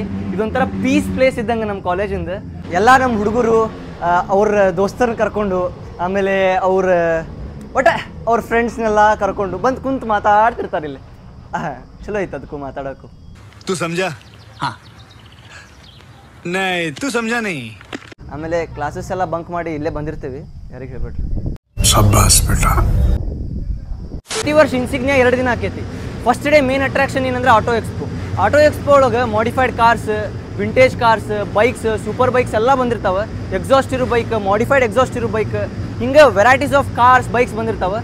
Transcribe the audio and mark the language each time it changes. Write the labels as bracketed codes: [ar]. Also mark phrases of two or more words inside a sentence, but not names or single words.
[kn] ಇದೊಂಥರ [en] peace place [kn] ಇದ್ದಂಗೆ ನಮ್ಮ ಕಾಲೇಜಿಂದ. ಎಲ್ಲ ನಮ್ಮ ಹುಡುಗರು ಅವ್ರ ದೋಸ್ತರನ್ನ ಕರ್ಕೊಂಡು ಆಮೇಲೆ ಒಟ್ಟೆ ಅವ್ರ ಫ್ರೆಂಡ್ಸ್ನೆಲ್ಲ ಕರ್ಕೊಂಡು ಬಂದು ಕುಂತು ಮಾತಾಡ್ತಿರ್ತಾರೆ ಇಲ್ಲಿ. ಚಲೋ ಐತೆ ಅದಕ್ಕೂ ಮಾತಾಡೋಕ್ಕೂ. [hi] तू समझा? हाँ नहीं तू समझा नहीं. [kn] ಆಮೇಲೆ ಕ್ಲಾಸಸ್ ಎಲ್ಲ ಬಂಕ್ ಮಾಡಿ ಇಲ್ಲೇ ಬಂದಿರ್ತೀವಿ, ಯಾರಿಗೆ ಹೇಳ್ಬೇಡ್ರಿ. [hi] शाबाश बेटा. [kn] ಪ್ರತಿ ವರ್ಷ ಇನ್ಸಿಗ್ನಿಯಾ 2 ದಿನ ಆಕೈತಿ. [en] first day main attraction [kn] ಏನಂದ್ರೆ ಆಟೋ ಎಕ್ಸ್ಪೋ. ಆಟೋ ಎಕ್ಸ್ಪೋ ಒಳಗೆ [en] modified cars, vintage cars, bikes, super bikes [kn] ಎಲ್ಲ ಬಂದಿರ್ತಾವೆ. ಎಕ್ಸಾಸ್ಟ್ ಇರೋ ಬೈಕ್, [en] modified exhaust [kn] ಇರೋ ಬೈಕ್, ಹಿಂಗೆ [en] varieties of cars, bikes [kn] ಬಂದಿರ್ತಾವೆ.